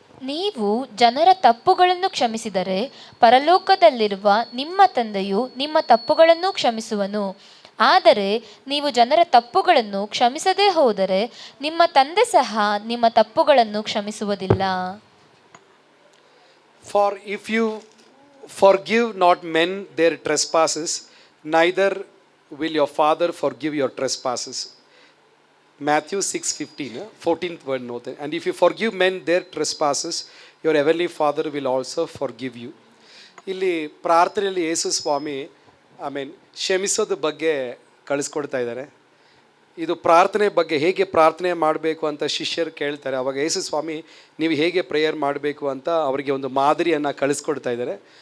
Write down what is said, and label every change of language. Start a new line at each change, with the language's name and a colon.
Kannada: ನೀವು ಜನರ ತಪ್ಪುಗಳನ್ನು ಕ್ಷಮಿಸಿದರೆ ಪರಲೋಕದಲ್ಲಿರುವ ನಿಮ್ಮ ತಂದೆಯು ನಿಮ್ಮ ತಪ್ಪುಗಳನ್ನು ಕ್ಷಮಿಸುವನು. ಆದರೆ ನೀವು ಜನರ ತಪ್ಪುಗಳನ್ನು ಕ್ಷಮಿಸದೇ ಹೋದರೆ ನಿಮ್ಮ ತಂದೆ ಸಹ ನಿಮ್ಮ ತಪ್ಪುಗಳನ್ನು ಕ್ಷಮಿಸುವುದಿಲ್ಲ.
English: For if you forgive not men their trespasses, neither will your Father forgive your trespasses. Matthew 6:15, 14th word note. And if you forgive men their trespasses, your heavenly Father will also forgive you.
Kannada: ಇಲ್ಲಿ ಪ್ರಾರ್ಥನೆಯಲ್ಲಿ ಯೇಸು ಸ್ವಾಮಿ ಕ್ಷಮಿಸೋದ್ರ ಬಗ್ಗೆ ಕಳಿಸ್ಕೊಡ್ತಾ ಇದ್ದಾರೆ. ಇದು ಪ್ರಾರ್ಥನೆ ಬಗ್ಗೆ ಹೇಗೆ ಪ್ರಾರ್ಥನೆ ಮಾಡಬೇಕು ಅಂತ ಶಿಷ್ಯರು ಕೇಳ್ತಾರೆ. ಅವಾಗ ಯೇಸು ಸ್ವಾಮಿ ನೀವು ಹೇಗೆ ಪ್ರೇಯರ್ ಮಾಡಬೇಕು ಅಂತ ಅವರಿಗೆ ಒಂದು ಮಾದರಿಯನ್ನು ಕಳಿಸ್ಕೊಡ್ತಾ ಇದ್ದಾರೆ.